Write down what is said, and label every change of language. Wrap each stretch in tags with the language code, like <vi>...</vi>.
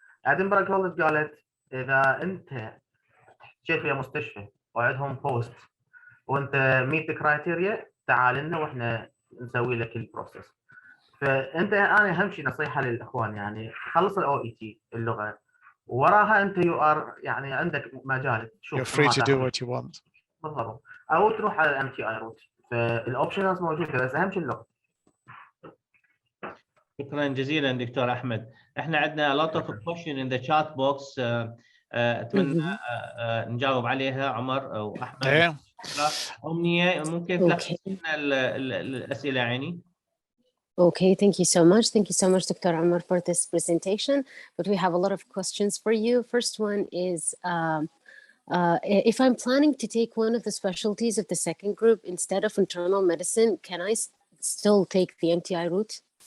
<ar>ادنبرغ كولج قالت اذا انت جيت في مستشفى وعندهم بوست وانت ميت كرايتيريا تعال لنا واحنا نسوي لك البروسيس. فانت انا اهم شيء نصيحه للاخوان يعني خلص ال OET اللغه وراها انت</ar> <en>you are</en> <ar>يعني عندك مجال تشوف.</ar> <en>You're free to do what you want.</en> <ar>بالضبط، او تروح على الام تي اي روت. فالاوبشنز موجوده بس اهم شيء اللغه. شكرا جزيلا دكتور احمد. احنا عندنا</ar> <en>a lot of question in the chat box.</en> <ar>اتمنى نجاوب عليها عمر او احمد. ايه امنيه ممكن تلخص لنا الاسئله يعني.</ar> <en>Okay, thank you so much. Thank you so much, Dr. Amar, for this presentation. But we have a lot of questions for you. First one is, if I'm planning to take one of the specialties of the second group instead of internal medicine, can I still take the MTI route?</en>